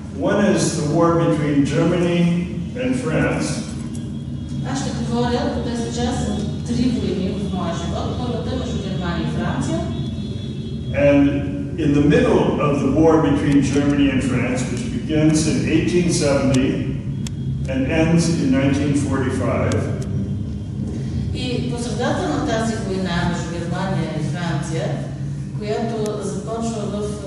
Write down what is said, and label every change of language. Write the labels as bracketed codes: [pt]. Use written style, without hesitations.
[en] One is the war between Germany and France. [bg] Аз ще говоря по тази част за три войни в моя живот. Първата е между Германия и Франция. [en] And in the middle of the war between Germany and France, which begins in 1870 and ends in 1945, [bg] и по средата на тази война между Германия и Франция, която започва в